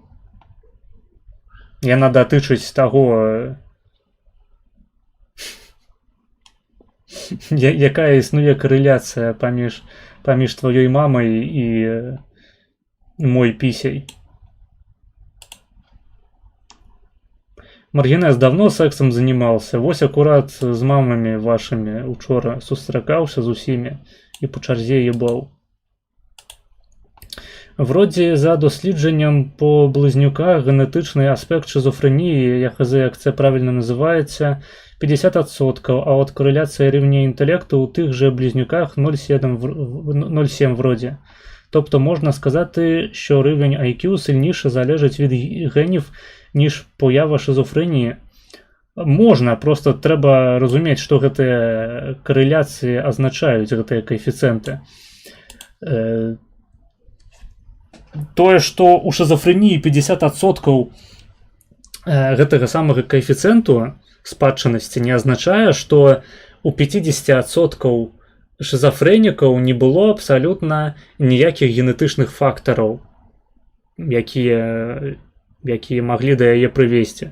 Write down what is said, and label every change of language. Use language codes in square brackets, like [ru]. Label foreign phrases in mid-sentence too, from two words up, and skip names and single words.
[be] Яна датычыць таго, якая існуе карэляцыя паміж тваёй мамай і мой пісяй. [ru] Маргінез давно сексом занимался. [be] Вось акурат з мамамі вашымі учора сустракаўся з усімі і по чарзе ебаў. [uk] Вроде за дослідженням по близнюках генетичний аспект шизофренії, я хз, як це правильно називається, 50%, а от кореляція рівня інтелекту у тих же близнюках 0,7 вроді. Тобто можна сказати, що рівень IQ сильніше залежить від генів, ніж поява шизофренії. Можна, просто треба розуміти, що гэтыя кореляції означають, гэтыя коэфіцыенты. [be] Тое, што у шизофреніі 50% гэтага самага коэфіцыенту спадчыннасці не азначае, што у 50% шизофрэнікаў не было абсалютна ніякіх генетычных фактараў, якія маглі да яе прывесці.